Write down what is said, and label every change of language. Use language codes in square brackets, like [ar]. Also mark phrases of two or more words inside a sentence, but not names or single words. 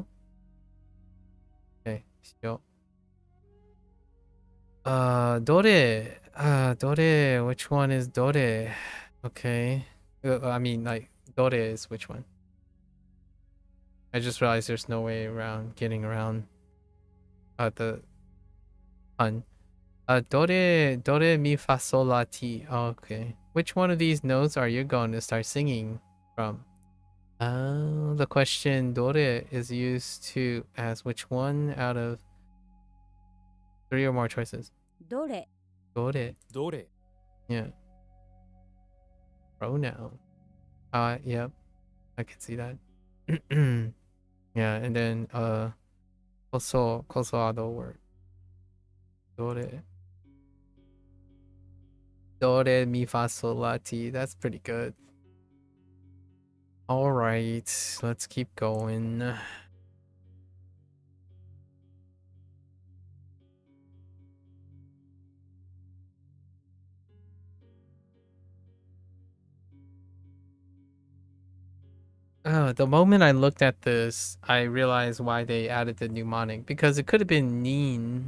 [en] Okay, shio. Dore. Which one is dore? Okay. I mean, like, dore is which one? I just realized there's no way around getting around the pun. Dore mi fa sol la ti. Okay. Which one of these notes are you going to start singing from? The question dore is used to ask which one out of 3 or more choices. [ja] どれ Dore. どれ [en] Yeah. Pronoun. Yep. I can see that. Yeah, and then koso ado word. Dore. Dore mi fa sol la ti. That's pretty good. All right, let's keep going. The moment I looked at this, I realized why they added the mnemonic, because it could have been Nin.